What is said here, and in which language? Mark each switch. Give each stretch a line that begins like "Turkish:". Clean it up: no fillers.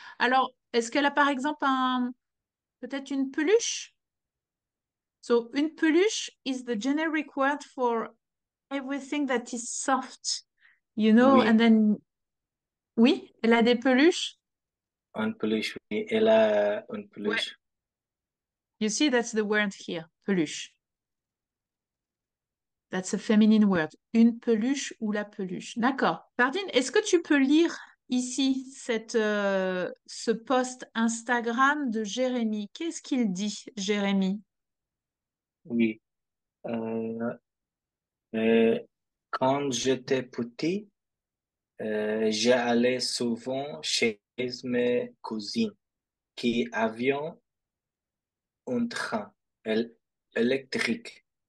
French: Alors, est-ce qu'elle a par exemple peut-être une peluche?
English: So, une peluche is the generic word for everything that is soft, and
French: oui, then, oui, elle a des peluches. une peluche, oui, elle a une Ouais. peluche,
English: You see, that's the word here, peluche. That's a feminine word.
French: Une peluche ou la peluche. D'accord. Pardine, est-ce que tu peux lire ici ce post Instagram de Jérémy? Qu'est-ce qu'il dit, Jérémy? oui. Euh, euh, Quand j'étais petit, j'allais souvent chez mes cousines qui avaient un train électrique.